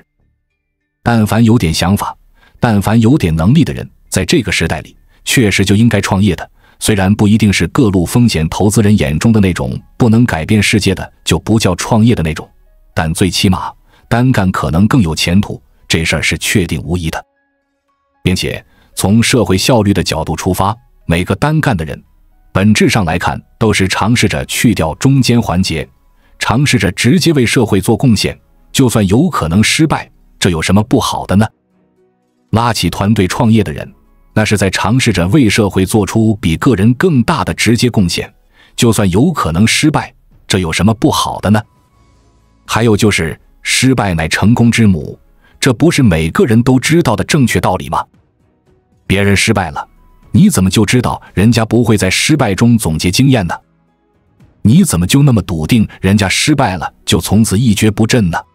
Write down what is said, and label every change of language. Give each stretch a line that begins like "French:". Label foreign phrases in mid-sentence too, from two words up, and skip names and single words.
Chinese: 但凡有點想法，但凡有點能力的人，在這個时代裡確實就應該創業的，雖然不一定是各路風險投資人眼中的那種不能改变世界的就不叫創業的那種，但最起碼單幹可能更有前途，這事兒是確定無疑的。並且從社會效率的角度出發，每個單幹的人，本質上來看，都是嘗試着去掉中間環節，嘗試着直接為社會做貢獻。就算有可能失敗，這有什麼不好的呢？拉起團隊創業的人，那是在嘗試着為社會做出比個人更大的直接貢獻。就算有可能失敗，這有什麼不好的呢？還有就是失敗乃成功之母，這不是每個人都知道的正確道理嗎？別人失敗了，你怎麼就知道人家不會在失敗中總結經驗呢？你怎麼就那麼篤定人家失敗了就從此一蹶不振呢？